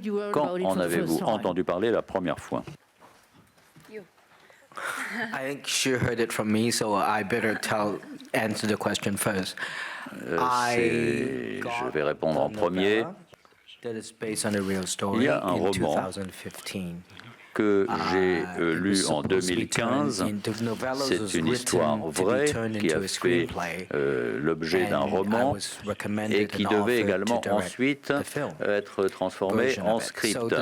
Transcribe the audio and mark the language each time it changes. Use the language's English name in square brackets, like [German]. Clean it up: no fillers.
[French] Quand en avez-vous entendu parler la première fois? [English] I think she heard it from me, so I better answer the question first. [French] Je vais répondre en premier. Il y a un roman que j'ai lu en 2015. C'est une histoire vraie qui a fait l'objet d'un roman et qui devait également ensuite être transformé en script.